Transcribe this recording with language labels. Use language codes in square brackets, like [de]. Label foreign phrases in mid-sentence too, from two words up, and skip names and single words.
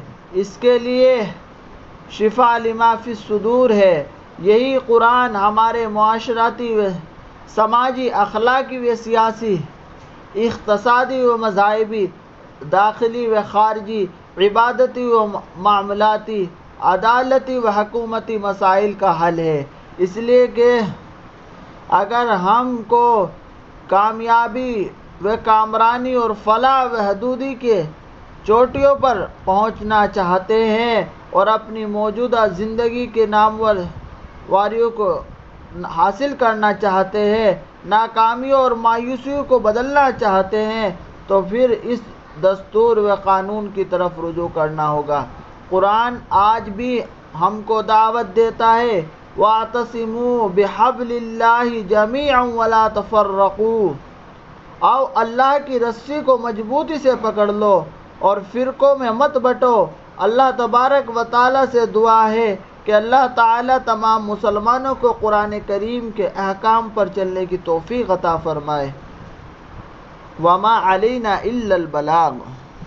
[ur] اس کے لیے [ar] شفا لما فی الصدور [ur] ہے۔ یہی قرآن ہمارے معاشرتی و سماجی، اخلاقی و سیاسی، اقتصادی و مذہبی، داخلی و خارجی، عبادتی و معاملاتی، عدالتی و حکومتی مسائل کا حل ہے۔ اس لیے کہ اگر ہم کو کامیابی و کامرانی اور فلاح و حدودی کے چوٹیوں پر پہنچنا چاہتے ہیں اور اپنی موجودہ زندگی کے ناموریوں کو حاصل کرنا چاہتے ہیں، ناکامیوں اور مایوسیوں کو بدلنا چاہتے ہیں، تو پھر اس دستور و قانون کی طرف رجوع کرنا ہوگا۔ قرآن آج بھی ہم کو دعوت دیتا ہے [ar] وَاعْتَصِمُوا بِحَبْلِ اللَّهِ جَمِيعًا وَلَا تَفَرَّقُوا، [ur] آؤ اللہ کی رسی کو مضبوطی سے پکڑ لو اور فرقوں میں مت بٹو۔ اللہ تبارک و تعالیٰ سے دعا ہے کہ اللہ تعالیٰ تمام مسلمانوں کو قرآن کریم کے احکام پر چلنے کی توفیق عطا فرمائے۔ [ar] وَمَا عَلَيْنَا إِلَّا الْبَلَاغُ۔